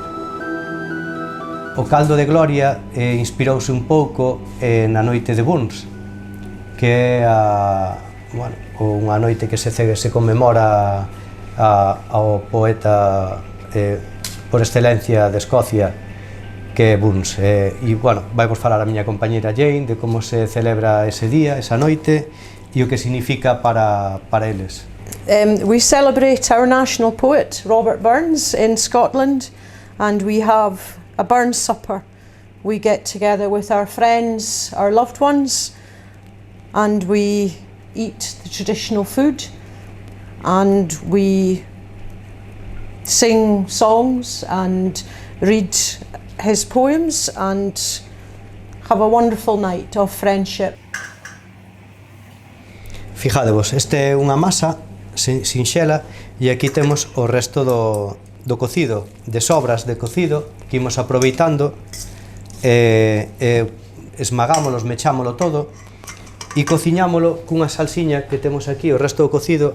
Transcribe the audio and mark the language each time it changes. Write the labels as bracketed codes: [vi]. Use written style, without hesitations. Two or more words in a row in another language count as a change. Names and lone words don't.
[gl] O caldo de gloria inspirouse un pouco na noite de Burns, que é unha noite que se conmemora ao poeta por excelencia de Escocia, que é Burns. E, bueno, vai vos falar a miña compañeira Jane de como se celebra ese día, esa noite, e o que significa para eles. [en] We celebrate our national poet, Robert Burns, in Scotland, and we have a Burns supper. We get together with our friends, our loved ones, and we eat the traditional food, and we sing songs and read his poems and have a wonderful night of friendship. [gl] Fijadevos, este é unha masa sinxela e aquí temos o resto do cocido, de sobras de cocido que imos aproveitando, esmagámolo, mechámolo todo e cociñámolo cunha salsiña que temos aquí, o resto do cocido.